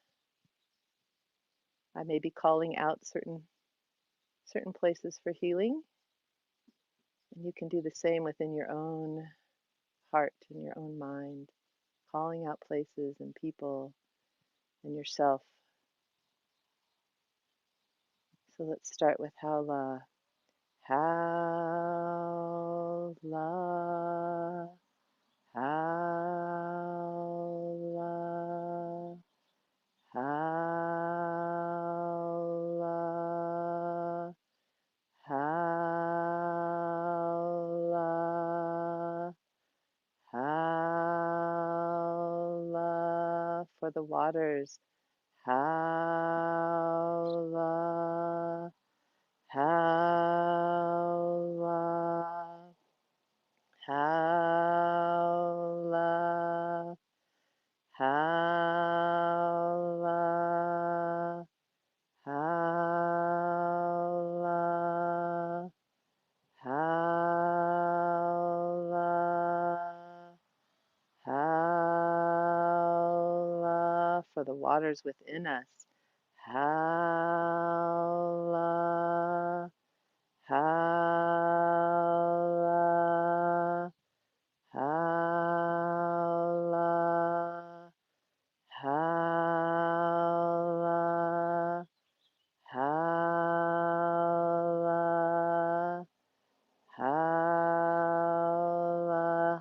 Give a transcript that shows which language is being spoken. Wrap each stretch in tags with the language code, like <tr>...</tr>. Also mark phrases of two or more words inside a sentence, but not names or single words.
<en>I may be calling out certain places for healing, and you can do the same within your own heart and your own mind, calling out places and people and yourself. So let's start with Hao La. Hao La, Hao La, Hao La, Hao La, Hao La, for the waters. Hao-la, hao-la, hao-la, hao-la, hao-la, hao-la, hao-la, for the waters within us. Howla, howla, howla, howla, howla, howla.</en>